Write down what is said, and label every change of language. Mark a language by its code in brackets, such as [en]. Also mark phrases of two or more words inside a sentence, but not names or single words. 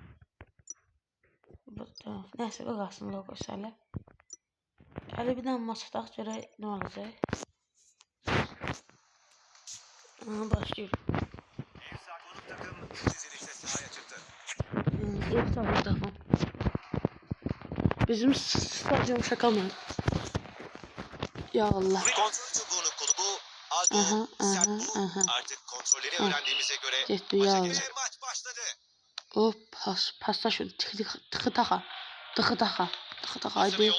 [az] Tamam. Nəysə, bu qalsın logosu hələ. Hələ bir dənə maç ataq görək nə olacaq. Başlayırıq. [tr] Ev sahibi takım. Bizim stadyum şaka mı? Ya Allah. Kontrol çubuğunu kolubu aldı. Artık kontrolleri öğrendiğimize göre maç başladı. Hop pasta şunu tıkı taka haydi.